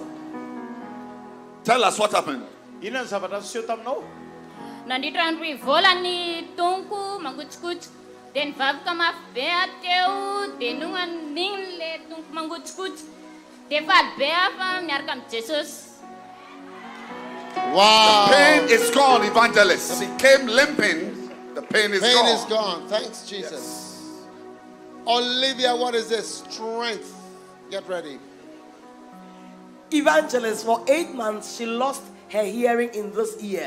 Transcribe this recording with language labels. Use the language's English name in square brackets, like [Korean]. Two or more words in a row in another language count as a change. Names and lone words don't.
[English] Tell us what happened. [Malagasy] Nandito andro ivola ny tonko mangotsikotsy de nivavaka mafy be ateo de nonan'igny le tonko mangotsikotsy de faly be afa miaraka amin'ny Jesosy. Wow. [English] The pain is gone, Evangelist. She came limping. The pain is gone. Is gone. Thanks, Jesus. Yes. Olivia, what is this? Strength. Get ready. Evangelist, for 8 months, she lost her hearing in this ear.